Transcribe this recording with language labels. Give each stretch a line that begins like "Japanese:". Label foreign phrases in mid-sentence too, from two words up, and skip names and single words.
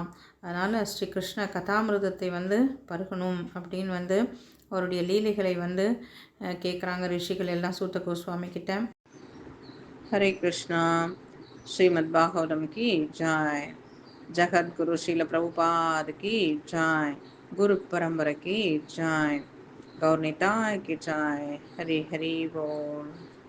Tamil: அதனால் ஸ்ரீ கிருஷ்ண கதாமிருதத்தை வந்து பருகணும் அப்படின்னு வந்து அவருடைய லீலைகளை வந்து கேட்குறாங்க ரிஷிகள் எல்லாம் சூத்த கோஸ்வாமி கிட்ட.
Hindi: हरे कृष्णा. श्रीमद् भागवतम् की जय. जगद्गुरु श्रील प्रभुपाद की जय. गुरु परम्परा की जय. गौर निताय की जय. हरि हरि बोल.